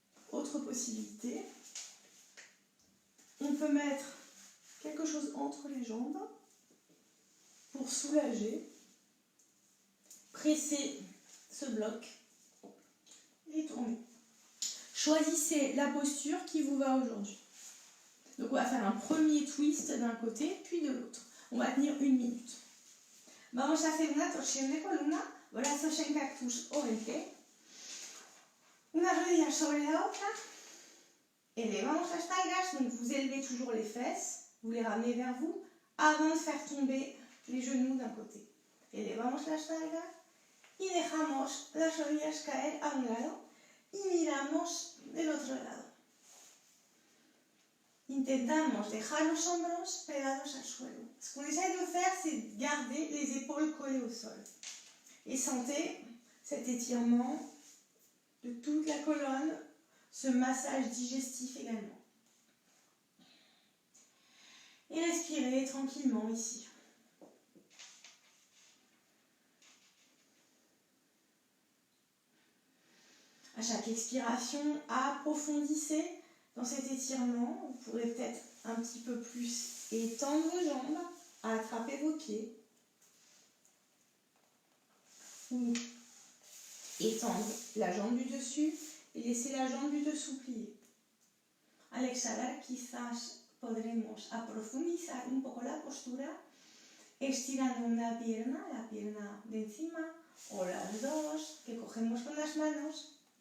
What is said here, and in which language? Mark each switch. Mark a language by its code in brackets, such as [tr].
[fr] Autre possibilité, on peut mettre quelque chose entre les jambes pour pour soulager. Pressez ce bloc et tournez. Choisissez la posture qui vous va aujourd'hui. Donc on va faire un premier twist d'un côté, puis de l'autre. On va tenir 1 minute. [es] Vamos a hacer una torsión de columna, brazos en cactus o en T. Una rodilla sobre la otra. Elevamos las nalgas, [fr] donc vous élevez toujours les fesses, vous les ramenez vers vous avant de faire tomber les genoux d'un côté. [es] Elevamos las nalgas y dejamos las rodillas caer a un lado y miramos del otro lado. Intentamos dejar los hombros pegados al suelo. [fr] Ce qu'on essaie de faire, c'est garder les épaules collées au sol. Et sentez cet étirement de toute la colonne, ce massage digestif également. Et respirez tranquillement ici. À chaque expiration, approfondissez dans cet étirement. Vous pourrez peut-être un petit peu plus étendre vos jambes, attraper vos pieds. Ou étendre la jambe du dessus y laisser la jambe du dessous pliée. [es] Al exhalar quizás podremos profundizar un poco la postura, estirando una pierna, la pierna de encima, o las dos, que cogemos con las manos.